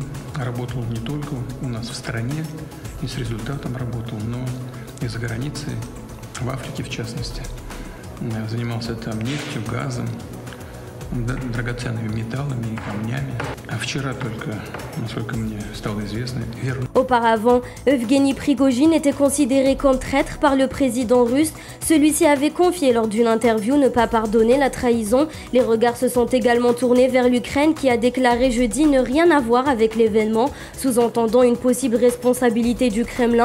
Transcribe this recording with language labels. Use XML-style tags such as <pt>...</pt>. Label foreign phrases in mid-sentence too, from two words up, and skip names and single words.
<ru>Работал не только у нас в стране, и с результатом работал, но и за границей, в Африке в частности. Занимался там нефтью, газом, драгоценными металлами и камнями. А вчера только, насколько мне стало известно, верно.</ru> <fr>Auparavant, Evgeny Prigojine était considéré comme traître par le président russe. Celui-ci avait confié lors d'une interview ne pas pardonner la trahison. Les regards se sont également tournés vers l'Ukraine qui a déclaré jeudi ne rien avoir avec l'événement, sous-entendant une possible responsabilité du Kremlin.</fr>